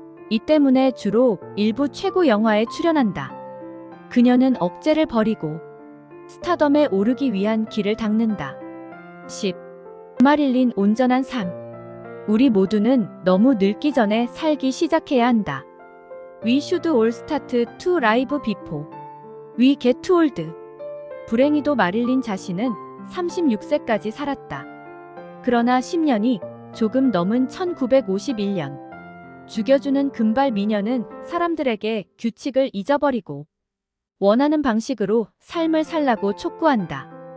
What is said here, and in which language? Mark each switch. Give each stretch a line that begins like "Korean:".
Korean: 이 때문에 주로 일부 최고 영화에 출연한다. 그녀는 억제를 버리고 스타덤에 오르기 위한 길을 닦는다. 10. 마릴린 온전한 삶. 우리 모두는 너무 늙기 전에 살기 시작해야 한다.
English: We should all start to live before we get old.
Korean: 불행히도 마릴린 자신은 36세까지 살았다. 그러나 10년이 조금 넘은 1951년 죽여주는 금발 미녀는 사람들에게 규칙을 잊어버리고 원하는 방식으로 삶을 살라고 촉구한다.